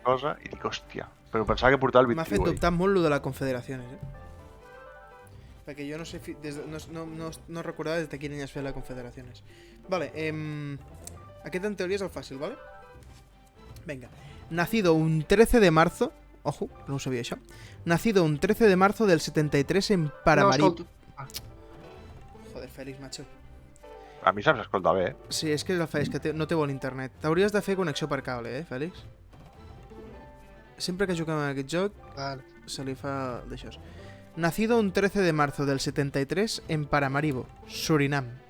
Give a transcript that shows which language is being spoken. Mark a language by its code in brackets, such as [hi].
[ca] cosa, i dic, hòstia, però pensava que portava el M'ha fet 21. dubtar molt lo de la Confederaciones, Perquè jo no sé... No recordava des de quin any es feia la Confederaciones. Vale, aquest en teoria és el fàcil, ¿vale? [es] Venga. Nacido un 13 de marzo... Ojo, [ca] no ho sabia això. [es] Nacido un 13 de marzo del 73 en Paramaribo. [ca] No, escolta. [es] Joder, Félix, macho. [ca] A mi se'm s'escolta bé, eh? Sí, és que el Félix, que no té bon internet. T'hauries de fer connexió per cable, Fèlix? Sempre que juguem a aquest joc, Vale. se li fa d'això. [es] Nacido un 13 de marzo del 73 en Paramaribo, Surinam.